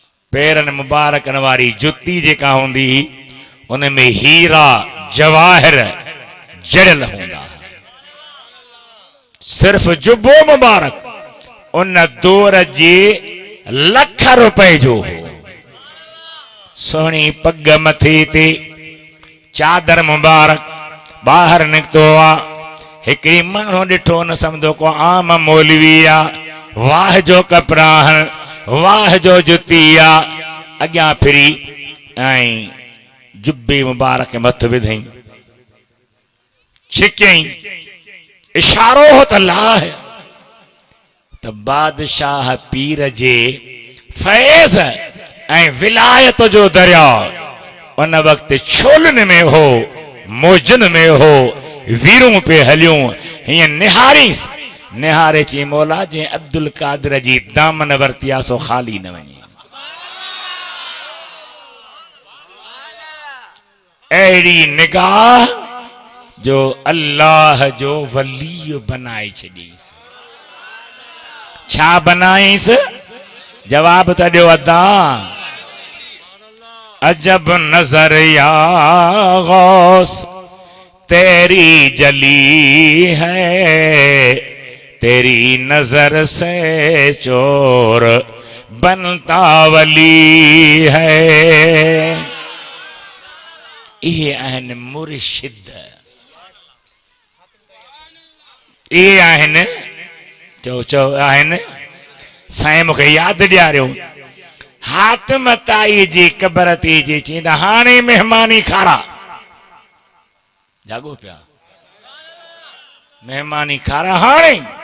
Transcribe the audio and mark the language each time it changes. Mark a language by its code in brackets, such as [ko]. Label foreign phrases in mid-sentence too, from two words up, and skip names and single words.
[sd] पैरनि मुबारकनि वारी जुती जेका हूंदी उन में हीरा जवाहिर जड़ियल हूंदा। सिर्फ जुबो मुबारक उन दौर जे लख रुपए जो हो। सोहनी पग मथे ते चादर मुबारक बाहर निकतो आ। हिकिड़ी माण्हू ॾिठो न सम्झो को आम मौलवी आ। वाह जो कपिड़ा हण, वाह जो जुती आ। अॻियां फिरी ऐं जुब्बे मुबारक मथ विधई, छिकई, इशारो हो त लाह। त बादशाह पीर जे फैज़ ऐं विलायत जो दरिया उन वक्त छोलनि में हो, मौजन में हो, वीरूं पे हलियूं। हीअं निहारीस, निहारे चई मौला जे अब्दुल कादिर जी दामन वरतिया सो ख़ाली न वञे। अहिड़ी निगाह जो अल्लाह जो वली बनाए छॾीस। छा बनाईस? जवाब त ॾियो अदा। [ur] عجب نظر یا غوث تیری جلی ہے، تیری نظر سے چور بنتا ولی ہے. [sd] ये आहिनि मुर्शिद, ये आहिनि चो चो आहिनि। साईं मूंखे यादि ॾियारियो, हातिम ताई जी क़बर ते जी चईंदा हाणे महिमानी खारा। जागो पिया, महिमानी खारा हाणे।